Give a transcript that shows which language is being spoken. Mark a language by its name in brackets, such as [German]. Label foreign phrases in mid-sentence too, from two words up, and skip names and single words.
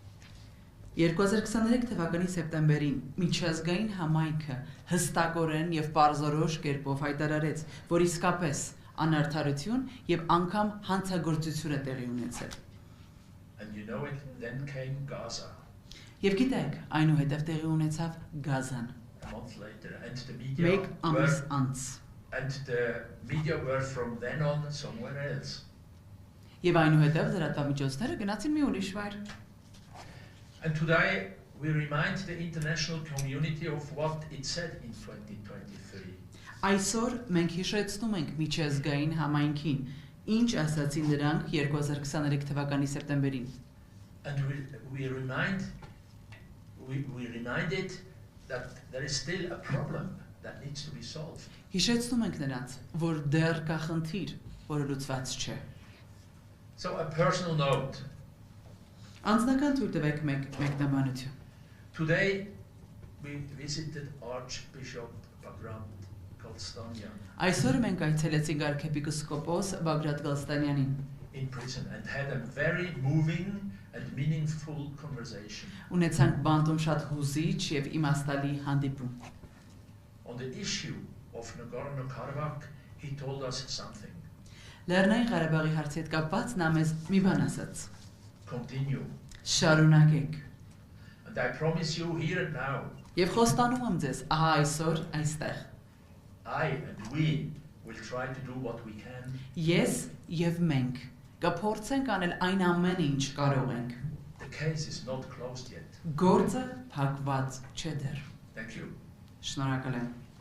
[Armenian] 2023 թվականի սեպտեմբերին միջազգային համայնքը հստակորեն եւ պարզորոշ կերպով հայտարարեց, որ իսկապես անարդարություն եւ անգամ հանցագործություն է տեղի ունեցել։ [English] And you know it, then came Gaza. [Armenian] Եվ գիտեք, այնուհետև տեղի ունեցավ Գազան։ [English] A month later, and the [Armenian] Մեկ ամիս անց։ [English] media were from then on somewhere else. [Armenian] Եվ այնուհետև լրատվամիջոցները գնացին մի ուրիշ վայր։ [English] And today we remind the international community of what it said in 2023. [Armenian] Այսօր մենք հիշեցնում ենք միջազգային համայնքին, ինչ ասացին նրանք 2023 թվականի սեպտեմբերին։ [English] And we remind it that there is still a problem that needs to be solved. [Armenian] Հիշեցնում ենք նրանց, որ դեռ կա խնդիր, որը լուծված չէ։ [English] So a personal note. [Armenian] Անձնական թույլ տվեք մեկնաբանություն։ [English] Today we visited Archbishop Bagrat Galstanyan [Armenian] Այսօր մենք այցելեցինք arczepiskopos Bagrat Galstanyanին [English] in prison and had a very moving and meaningful conversation. [Armenian] Ունեցանք բանտում շատ հուզիչ եւ իմաստալի հանդիպում։ [English] On the issue of Nagorno-Karabakh, he told us something. [Armenian] Լեռնային Ղարաբաղի հարցի հետ կապված նա մեզ մի բան ասաց։ [English] Continue. [Armenian] Շարունակեք։ [English] And I promise you here and now, [Armenian] Եվ խոստանում եմ ձեզ, ահա այսօր այստեղ։ [English] I and we will try to do what we can. [Armenian] Ես եւ մենք կփորձենք անել այն ամենը, ինչ կարող ենք։ [English] The case is not closed yet. [Armenian] Գործը փակված չէ դեռ։ [English] Thank you. [Armenian] Շնորհակալ եմ։